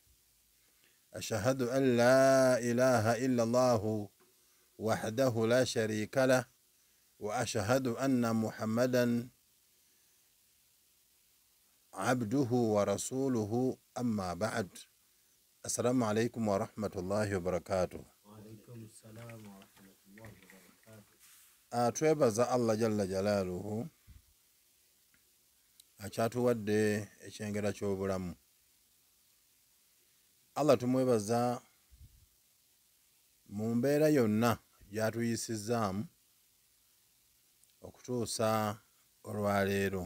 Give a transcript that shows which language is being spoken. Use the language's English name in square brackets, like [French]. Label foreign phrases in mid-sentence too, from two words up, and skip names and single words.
[Arabic] أشهد أن لا إله إلا الله وحده لا شريك له وأشهد أن محمدا عبده ورسوله أما بعد. السلام عليكم ورحمة الله وبركاته. وعليكم السلام ورحمة الله وبركاته. [Ganda] twebaza Allah [Arabic] جل جلاله [Ganda] akyatuwadde ekyengera ky'obulamu. Allah tumwebaza mu mbeera yonna gy'atuyisizaamu okutuusa olwaleero.